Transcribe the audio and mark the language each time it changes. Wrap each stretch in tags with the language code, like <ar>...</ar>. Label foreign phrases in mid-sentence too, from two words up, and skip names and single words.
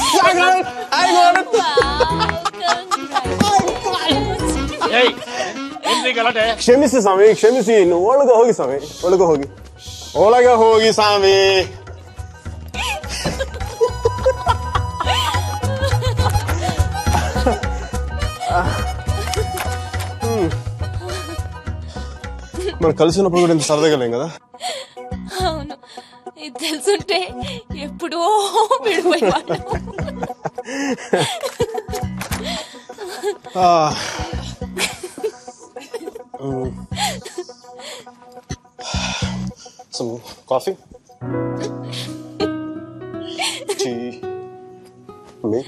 <kn>ಕ್ಷಮಿಸಿ ಸ್ವಾಮಿ, ಕ್ಷಮಿಸಿ. ಒಳಗೆ ಹೋಗಿ ಸ್ವಾಮಿ, ಒಳಗೆ ಹೋಗಿ, ಒಳಗೆ ಹೋಗಿ ಸ್ವಾಮಿ.</kn> <te>మనం కలిసినప్పుడు కూడా ఇంత సరదాగా లేం కదా. అవును, ఇది తెలుసుంటే ఎప్పుడో విడిపోయేవాళ్ళం.</te> <en>Some coffee? Tea? Milk?</en>